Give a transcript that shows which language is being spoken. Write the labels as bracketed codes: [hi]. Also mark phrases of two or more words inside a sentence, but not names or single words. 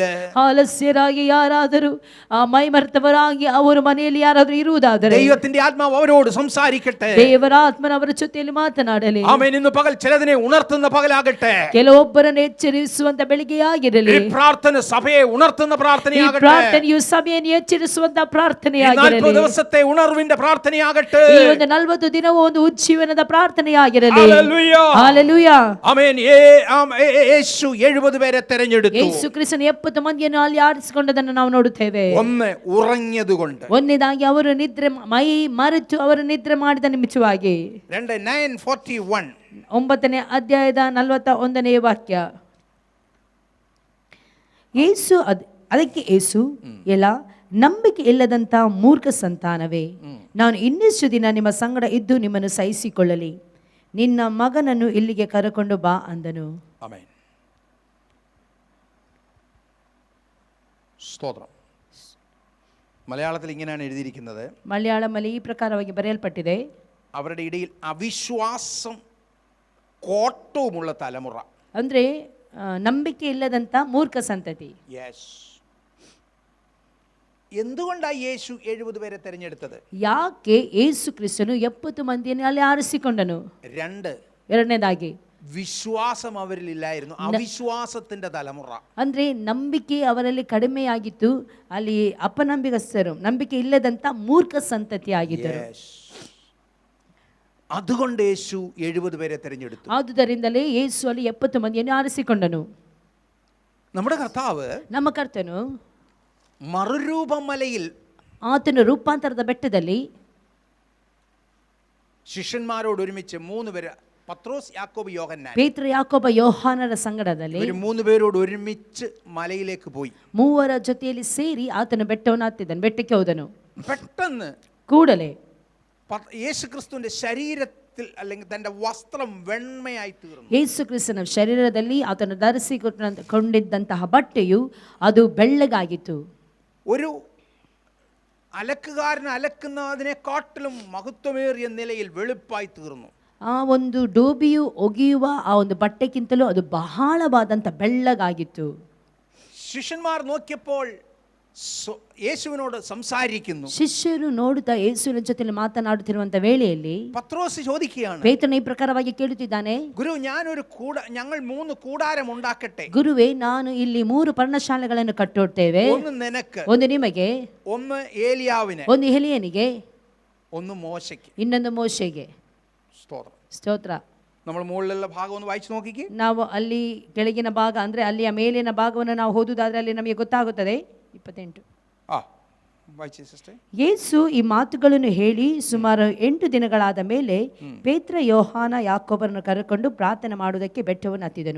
[kn] ಆಲಸ್ಯರಾಗಿ ಯಾರಾದರೂ ಮೈಮರ್ತವರಾಗಿ ಅವರು ಮನೆಯಲ್ಲಿ ಯಾರಾದರೂ ಇರುವುದಾದರೆ, [ml] ദൈവത്തിന്റെ ആത്മാവ് അവരോട് സംസാരിക്കട്ടെ. [kn] ದೇವರ ದೇವರ ಆತ್ಮನ ಅವರ ಜೊತೆಯಲ್ಲಿ ಮಾತನಾಡಲಿ. [ml] ആമേൻ. ഇന്നു പഗൽ ചിലദിനെ ഉണർത്തുന്ന പകലാകട്ടെ. [kn] ಕೆಲವೊಬ್ಬರನ್ನು ಎಚ್ಚರಿಸುವಂತ ಬೆಳಿಗ್ಗೆಯಾಗಿರಲಿ. [ml] ഈ പ്രാർത്ഥനെ സഭയെ ഉണർത്തുന്ന ಈ പ്രാർത്ഥനയാകട്ടെ. [kn] ಪ್ರಾರ್ಥನೆಯು ಸಭೆಯನ್ನು ಎಚ್ಚರಿಸುವಂತ ಪ್ರಾರ್ಥನೆಯಾಗಿರಲಿ. [ml] 40 ദിവസത്തെ ഉണർവിന്റെ പ്രാർത്ഥനയാകട്ടെ. [kn] ಈ ಒಂದು 40 ದಿನವೂ ಒಂದು ಉಜ್ಜೀವನದ ಪ್ರಾರ್ಥನೆಯಾಗಿರಲಿ. [ml] ഹല്ലേലൂയ. [kn] ಹಲ್ಲೆಲೂಯ. ಆಮೆನ್. [ml] യേശു 70 പേരെ തിരഞ്ഞെടുത്തു. [kn] ಯೇಸು ಕ್ರಿಸ್ತನು 70 ಮಂದಿಯನ್ನು ಅಲ್ಲಿ ಆರಿಸಿಕೊಂಡದನ್ನು ನಾವು ನೋಡುತ್ತೇವೆ. [ml] ഒന്ന് ഉറങ്ങിയതുകൊണ്ട്. [kn] ಒಂದನೇದಾಗಿ ಅವರು ನಿದ್ರೆ ಮೈ ಮರೆತು ಅವರು ನಿದ್ರೆ ಮಾಡಿದ ನಿಮಿತ್ತವಾಗಿ. 9:41 9ನೇ ಅಧ್ಯಾಯದ 41ನೇ ವಾಕ್ಯ. ಅದಕ್ಕೆ ಯೇಸು, ಎಲ್ಲ ನಂಬಿಕೆ ಇಲ್ಲದಂತ ಮೂರ್ಖ ಸಂತಾನವೇ, ನಾನು ಇನ್ನಿಷ್ಟು ದಿನ ನಿಮ್ಮ ಸಂಗಡ ಇದ್ದು ನಿಮ್ಮನ್ನು ಸಹಿಸಿಕೊಳ್ಳಲಿ, ನಿನ್ನ ಮಗನನ್ನು ಇಲ್ಲಿಗೆ ಕರೆಕೊಂಡು ಬಾ ಅಂದನು. [ml] ആമേൻ. സ്തോത്രം. മലയാളത്തിൽ ഇങ്ങനെയാണ് എഴുതിയിരിക്കുന്നത്. [kn] ಮಲಯಾಳಮಲ್ಲಿ ಈ ಪ್ರಕಾರವಾಗಿ ಬರೆಯಲ್ಪಟ್ಟಿದೆ, [ml] അവരുടെ ഇടയിൽ അവിശ്വാസം കോട്ടവുമുള്ള തലമുറ. [kn] ಅಂದ್ರೆ ನಂಬಿಕೆ ಇಲ್ಲದಂತ ಮೂರ್ಖ ಸಂತತಿ. [ml] യെസ്. എന്തുകൊണ്ടാണ് യേശു 70 പേരെ തിരഞ്ഞെടുത്തത്? [kn] ಯಾಕೆ ಯೇಸು ಕ್ರಿಸ್ತನು 70 ಮಂದಿಯನ್ನು ಅಲ್ಲಿ ಆರಿಸಿಕೊಂಡನು? ಎರಡನೇದಾಗಿ [ml] വിശ്വാസം അവരിൽ ഇല്ലായിരുന്നു. അവിശ്വാസത്തിന്റെ തലമുറ. [kn] ಅಂದ್ರೆ ನಂಬಿಕೆ ಅವರಲ್ಲಿ ಕಡಿಮೆಯಾಗಿತ್ತು. ಅಲ್ಲಿ ಅಪನಂಬಿಕಸ್ಥರು, ನಂಬಿಕೆ ಇಲ್ಲದಂತ ಮೂರ್ಖ ಸಂತತಿ ಆಗಿದ್ದರು. [ml] അതുകൊണ്ട് യേശു 70 പേരെ തിരഞ്ഞെടുത്തു. [kn] ಆದುದರಿಂದಲೇ ಯೇಸು ಅಲ್ಲಿ 70 ಮಂದಿಯನ್ನು ಆರಿಸಿಕೊಂಡನು. [ml] നമ്മുടെ കർത്താവ്, [kn] ನಮ್ಮ ಕರ್ತನು [ml] മറുരൂപമലയിൽ, [kn] ಆತನು ರೂಪಾಂತರದ ಬೆಟ್ಟದಲ್ಲಿ [ml] ശിഷ്യന്മാരോട് ഒരുമിച്ച് 3 പേര്, പത്രോസ്, യാക്കോബ്, യോഹന്നാൻ, [kn] ಪೇತ್ರ, ಯಾಕೋಬ, ಯೋಹಾನರ ಸಂಗಡದಲ್ಲಿ [ml] ഇവർ 3 പേരോട് ഒരുമിച്ച് മലയിലേക്ക് പോയി. [kn] ಮೂವರ ಜೊತೆಯಲ್ಲಿ ಸೇರಿ ಆತನು ಬೆಟ್ಟವನ್ನು ಹತ್ತಿದನು, ಬೆಟ್ಟಕ್ಕೆ ಹೋದನು. [ml] പെട്ടെന്ന് [kn] ಕೂಡಲೇ [ml] യേശുക്രിസ്തുവിന്റെ ശരീരത്തിൽ അല്ലെങ്കിൽ തന്റെ വസ്ത്രം വെണ്മയായി തീർന്നു. [kn] ಯೇಸು ಕ್ರಿಸ್ತನ ಶರೀರದಲ್ಲಿ ಆತನು ಧರಿಸಿಕೊಂಡಿದ್ದಂತಹ ಬಟ್ಟೆಯು ಅದು ಬೆಳ್ಳಗಾಗಿತ್ತು. [ml] ഒരു അലക്കുകാരൻ അലക്കുന്നതിനെക്കാട്ടിലും മഹത്വമേറിയ നിലയിൽ വെളുപ്പായി തീർന്നു. [kn] ಆ ಒಂದು ಡೋಬಿಯು ಒಗೆಯುವ ಆ ಒಂದು ಬಟ್ಟೆಗಿಂತಲೂ ಅದು ಬಹಳವಾದಂಥ ಬೆಳ್ಳಗಾಗಿತ್ತು. [ml] ശിഷ്യന്മാർ നോക്കിയപ്പോൾ യേശുവിനോട് സംസാരിക്കുന്നു. [kn] ಶಿಷ್ಯರು ನೋಡುತ್ತಾ ಯೇಸುವಿನ ಜೊತೆಯಲ್ಲಿ ಮಾತನಾಡುತ್ತಿರುವಂತ ವೇಳೆಯಲ್ಲಿ [ml] പത്രോസ് ചോദിക്കുകയാണ്, [kn] ಪೇತ್ರನು ಈ ಪ್ರಕಾರವಾಗಿ ಕೇಳುತ್ತಿದ್ದಾನೆ, [ml] ഗുരു, ഞങ്ങൾ 3 കൂടാരം ഉണ്ടാക്കട്ടെ. [kn] ಗುರುವೇ, ನಾನು ಇಲ್ಲಿ 3 ಪರ್ಣಶಾಲೆಗಳನ್ನು ಕಟ್ಟುತ್ತೇವೆ. [ml] ഒന്ന് നിനക്ക്, [kn] ಒಂದು ನಿಮಗೆ, [ml] ഒന്ന് ഏലിയാവിന്, [kn] ಒಂದು ಎಲಿಯನಿಗೆ, [ml] ഒന്ന് മോശയ്ക്ക്, [kn] ಇನ್ನೊಂದು ಮೋಶೆಗೆ. ಸ್ತೋತ್ರ. [ml] നമ്മൾ മുകളിലുള്ള ഭാഗം ഒന്ന് വായിച്ചു നോക്കിക്കേ. [kn] ನಾವು ಅಲ್ಲಿ ಕೆಳಗಿನ ಭಾಗ ಅಂದ್ರೆ ಅಲ್ಲಿಯ ಮೇಲಿನ ಭಾಗವನ್ನು ನಾವು ಓದುವುದಾದ್ರೆ ಅಲ್ಲಿ ನಮಗೆ ಗೊತ್ತಾಗುತ್ತದೆ. 28. ವಾಯಿಸಿ ಸಿಸ್ಟರ್. ಯೇಸು ಈ ಮಾತುಗಳನ್ನು ಹೇಳಿ ಸುಮಾರು 8 ದಿನಗಳಾದ ಮೇಲೆ ಪೇತ್ರ, ಯೋಹಾನ, ಯಾಕೋಬರನ್ನು ಕರೆಕೊಂಡು ಪ್ರಾರ್ಥನೆ ಮಾಡುವುದಕ್ಕೆ ಬೆಟ್ಟವನ್ನು ಹತ್ತಿದನು.